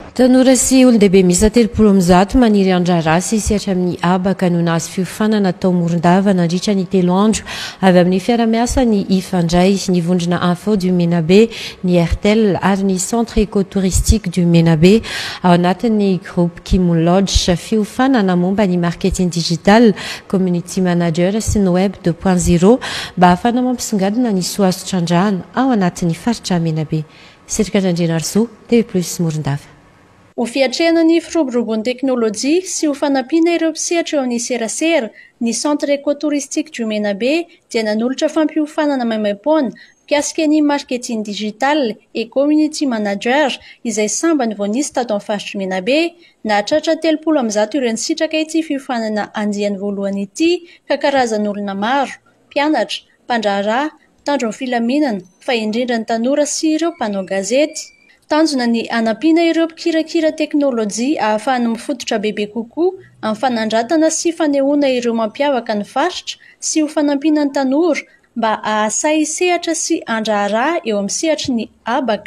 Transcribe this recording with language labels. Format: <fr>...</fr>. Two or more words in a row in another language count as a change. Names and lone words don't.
<mg>Tanora sy olon-dehibe miisa 30 maniry andrara sy sehatra amin'ny abaka no nahazo fiofanana tao Morondava nandritra ny 3 andro avy amin'ny fiara-miasa ny Ifandray, ny vondrona info du Menabe, ny RTL ary ny centre écotouristique du Menabe ao anatin'ny groupe Kimon Lodge. Fiofanana momba ny</mg> <fr>marketing digital,</fr> <en>community manager</en> <mg>sy ny web 2.0 mba ahafana mampisongadina ny soazo trandrahana ao anatin'ny faritra Menabe. Sirika Randrianarso, TV+ Morondava. Ho fiatrenan'ny firoborobon'ny teknôlôjia sy ho fanampiana ireo mpisehatra eo amin'ny serasera, ny centre écotouristique du Menabe dia nanolotra fampiofanana maimaimpoana mpiasika ny</mg> <fr>marketing digital et community manager</fr> <mg>izay sambany vao nisy tato amin'ny faritra Menabe. Nahatratra 30 ireo nisitraka ity fiofanana andiany voalohany ity ka karazan'olona maro, mpianatra, mpandraharaha, mpitandro amin'ny filaminana fa indrindra ny tanora sy ireo mpanao gazety. Tanjona ny anampiana ireo mpikirakira teknôlôjia ahafahany mifototra bebe kokoa amin'ny fanandratana sy fanehoana ireo mampiavaka ny faritra sy ho fanampiana ny tanora mba ahasay sehatra sy andraharaha eo amin'ny sehatry ny abaka.</mg>